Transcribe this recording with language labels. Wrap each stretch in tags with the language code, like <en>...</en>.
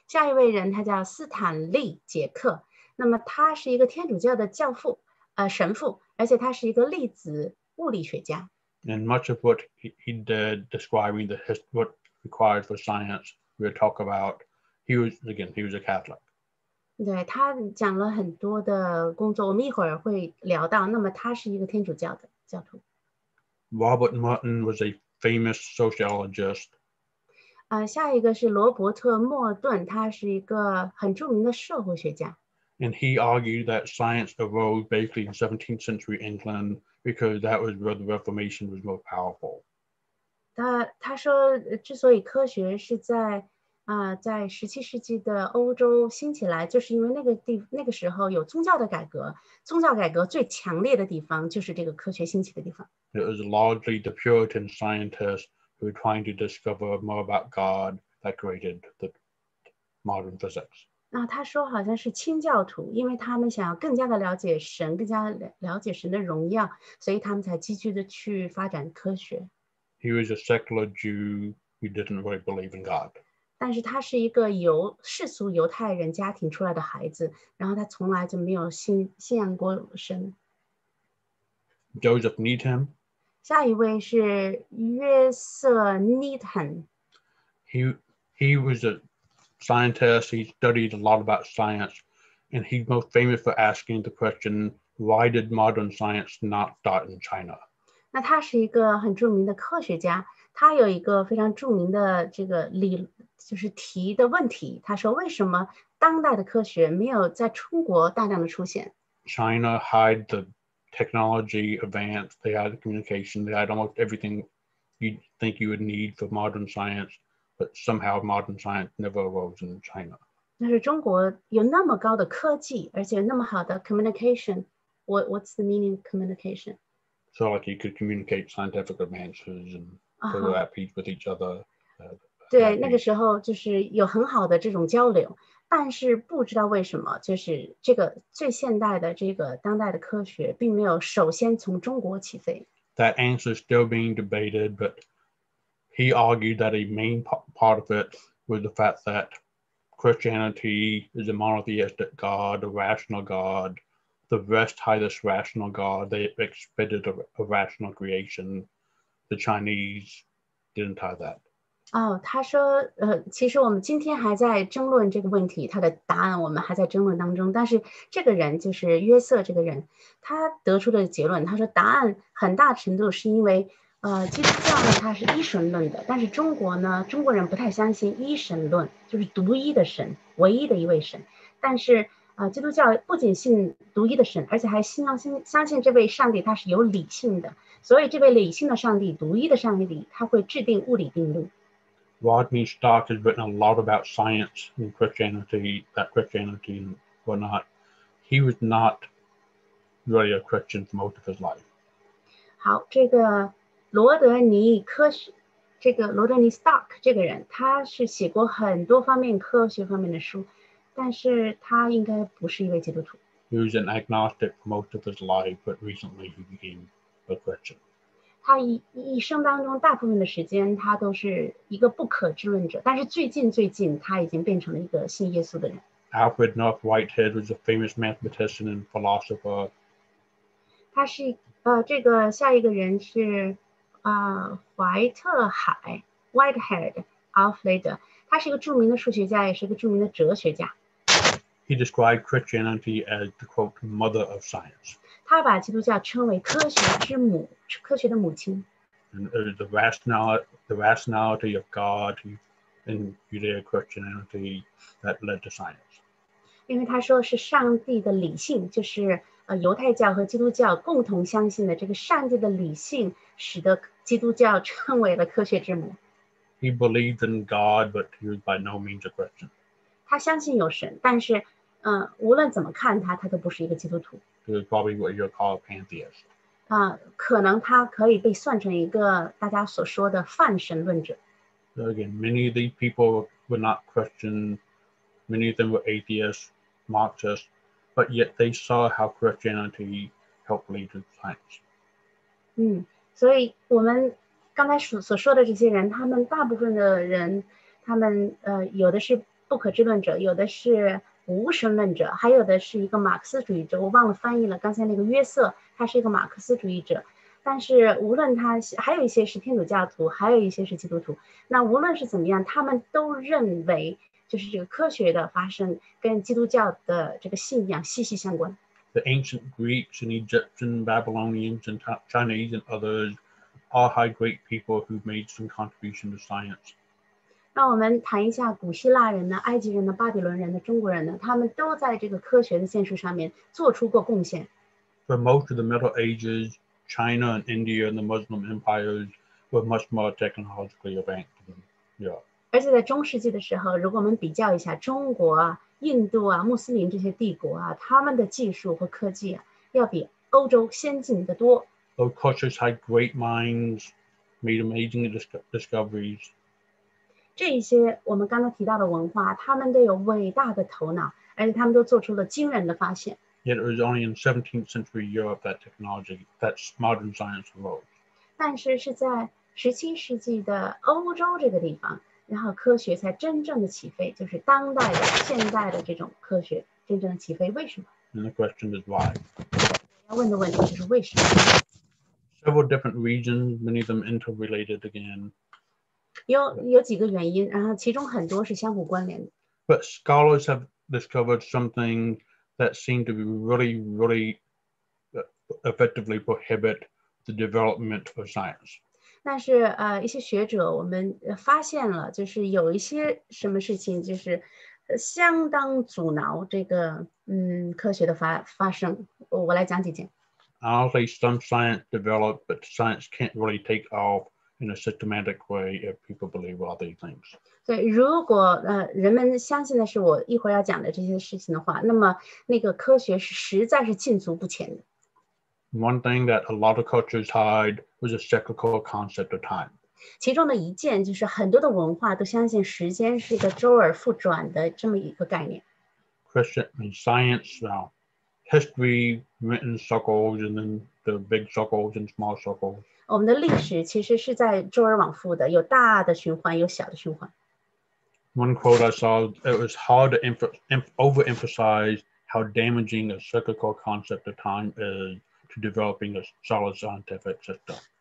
<zh>下一位人他叫斯坦利·杰克，那么他是一个天主教的教父，神父，而且他是一个粒子物理学家。</zh> <en>And much of what he did describing what required for science, we'll talk about. He was a Catholic.</en> <zh>对，他讲了很多的工作，我们一会儿会聊到。那么他是一个天主教的教徒。</zh> <en>Robert Merton was a famous sociologist.</en> <zh>下一个是罗伯特·莫顿，他是一个很著名的社会学家。</zh> <en>And he argued that science arose basically in 17th century England because that was where the Reformation was most powerful.</en> <zh>他说，之所以科学是在17世纪的欧洲兴起来，就是因为那个时候有宗教的改革，宗教改革最强烈的地方就是这个科学兴起的地方。</zh> <en>It was largely the Puritan scientists who were trying to discover more about God that created the modern physics.</en> <zh>他说好像是清教徒，因为他们想要更加的了解神，更加了解神的荣耀，所以他们才积极的去发展科学。</zh> <en>He was a secular Jew who didn't really believe in God.</en> <zh>但是他是一个由世俗犹太人家庭出来的孩子，然后他从来就没有信仰过神。</zh> <en>Joseph Needham.</en> <zh>下一位是约瑟·尼坦。</zh> <en>He was a scientist. He studied a lot about science, and he's most famous for asking the question, why did modern science not start in China?</en> <zh>那他是一个很著名的科学家，他有一个非常著名的这个就是提的问题，他说为什么当代的科学没有在中国大量的出现？</zh> <en>China had the technology advanced, they had the communication, they had almost everything you'd think you would need for modern science, but somehow modern science never arose in China.</en> <zh>但是中国有那么高的科技，而且那么好的 communication.</zh> <en>What's the meaning of communication? So like you could communicate scientific advances and go at peace with each other.</en> <zh>对，那个时候就是有很好的这种交流，但是不知道为什么，就是这个最现代的这个当代的科学并没有首先从中国起飞。</zh> <en>That answer is still being debated, but he argued that a main part of it was the fact that Christianity is a monotheistic God, a rational God. The West had this rational God. They expected a rational creation. The Chinese didn't have that.</en> <zh>他说，其实我们今天还在争论这个问题，他的答案我们还在争论当中。但是这个人就是约瑟这个人，他得出的结论，他说答案很大程度是因为，基督教呢它是一神论的，但是中国人不太相信一神论，就是独一的神，唯一的一位神。但是基督教不仅信独一的神，而且还相信这位上帝他是有理性的，所以这位理性的上帝，独一的上帝，他会制定物理定律。</zh> <en>Rodney Stark has written a lot about science and Christianity and whatnot. He was not really a Christian for most of his life.</en> <zh>好，这个罗德尼 Stark 这个人，他是写过很多科学方面的书，但是他应该不是一位基督徒。</zh> <en>He was an agnostic for most of his life, but recently he became a Christian.</en> <zh>他一生当中大部分的时间，他都是一个不可知论者，但是最近他已经变成了一个信耶稣的人。</zh> <en>Alfred North Whitehead was a famous mathematician and philosopher.</en> <zh>他是这个下一个人是怀特海 Whitehead Alfred， 他是一个著名的数学家，也是一个著名的哲学家。</zh> <en>He described Christianity as the quote mother of science.</en> <zh>他把基督教称为科学之母，科学的母亲。</zh> <en>And the rationality of God in Judeo-Christianity that led to science.</en> <zh>因为他说是上帝的理性，就是犹太教和基督教共同相信的这个上帝的理性，使得基督教成为了科学之母。</zh> <en>He believed in God, but he was by no means a Christian.</en> <zh>他相信有神，但是无论怎么看他，他都不是一个基督徒。</zh> <en>He was probably what you would call a pantheist.</en> <zh>可能他可以被算成一个大家所说的泛神论者。</zh> <en>So again, many of these people were not Christian. Many of them were atheists, Marxists, but yet they saw how Christianity helped lead to science.</en> <zh>所以我们刚才所说的这些人，他们大部分的人，他们有的是不可知论者，有的是无神论者，还有的是一个马克思主义者。我忘了翻译了，刚才那个约瑟，他是一个马克思主义者。但是无论他还有一些是天主教徒，还有一些是基督徒。那无论是怎么样，他们都认为就是这个科学的发生跟基督教的这个信仰息息相关。</zh> <en>The ancient Greeks and Egyptians, Babylonians and Chinese and others all had great people who made some contribution to science.</en> <zh>那我们谈一下古希腊人呢、埃及人呢、巴比伦人呢、中国人呢，他们都在这个科学的建树上面做出过贡献。</zh> <en>For most of the Middle Ages, China and India and the Muslim empires were much more technologically advanced than Europe.</en> <zh>而且在中世纪的时候，如果我们比较一下中国啊、印度啊、穆斯林这些帝国啊，他们的技术和科技啊，要比欧洲先进得多。</zh> <en>Those cultures had great minds, made amazing discoveries.</en> <zh>这一些我们刚才提到的文化，他们都有伟大的头脑，而且他们都做出了惊人的发现。</zh> <en>Yet it was only in 17th century Europe that modern science arose.</en> <zh>但是是在17世纪的欧洲这个地方，然后科学才真正的起飞，就是当代的现代的这种科学真正的起飞。为什么？</zh> <en>And the question is why?</en> <zh>要问的问题就是为什么？</zh> <en>Several different reasons, many of them interrelated again.</en> <zh>有几个原因，然后其中很多是相互关联的。</zh> <en>But scholars have discovered something that seemed to be really effectively prohibit the development of science.</en> <zh>但是一些学者我们发现了，就是有一些什么事情就是相当阻挠这个科学的发生。我来讲几件。</zh> <en>Honestly, some science developed, but science can't really take off in a systematic way if people believe all these things.</en> <zh>对，如果人们相信的是我一会儿要讲的这些事情的话，那么那个科学是实在是进足不前的。</zh> <en>One thing that a lot of cultures had was a cyclical concept of time.</en> <zh>其中的一件就是很多的文化都相信时间是一个周而复转的这么一个概念。</zh> <en>Christian and science, history went in circles, and then the big circles and small circles.</en> <zh>我们的历史其实是在周而往复的，有大的循环，有小的循环。</zh> <en>One quote I saw, it was hard to overemphasize how damaging a cyclical concept of time is to developing a solid scientific system.</en>